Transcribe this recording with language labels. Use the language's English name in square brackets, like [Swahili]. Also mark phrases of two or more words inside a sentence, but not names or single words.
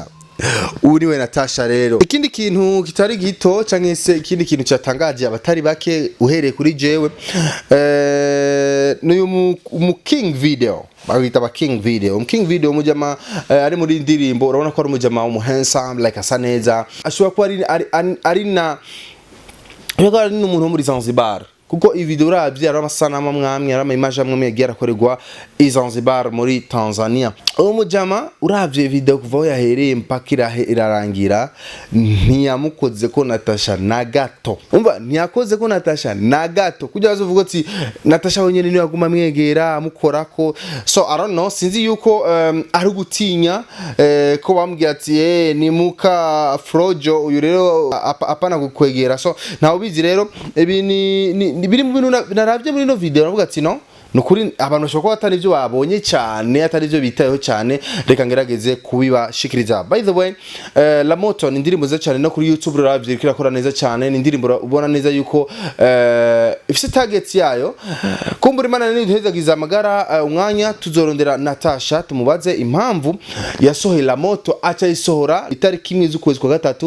[Rundi] Ubu niwe NATACHA rero. Ikindi kintu kitari gito canke se ikindi kintu cyatangaje abatari bake uhereye kuri jewe, n'uyu mu King video bagita ba King video. King video umujama ari muri ndirimbo urabona ko ari umujama wo handsome, like asa neza, ashobora kuba ari n'umuntu wo muri Zanzibar, kuko iyi video uravye ari amasanamu mwamwe, ari image amwe yagiye arakorerwa i Zanzibar muri Tanzania. Uwo mujama uravye video kuva yahereye mpaka irarangira ntiyamukoze ko NATACHA na gato. Umva ntiyakoze ko NATACHA na gato, kugira azovuga ati NATACHA wenyene niyo aguma mwegera amukorako. [English] So I don't know, [Rundi] sinzi yuko ari gutinya ko bambwiye ati ni muka Frojo uyu rero apana gukwegera. So ntawo bizi rero ibi ni biri mu bintu naravye muri no video navuga ati no nukuri abantu bashobora kuba atari byo babonye cyane, atari byo bitayeho cyane, reka ngerageze kubibashikiriza. [English] By the way, [Rundi] La Moto ni indirimbo nziza cyane no kuri YouTube uravye kirakora neza cyane, ni indirimbo ubona neza yuko ifite target yayo. Kumbura Imana ni duhezagiza amagara umwanya tuzorondera NATACHA tumubaze impamvu yasohoye La Moto aca isohora itariki imwe z'ukwezi kwa gatatu.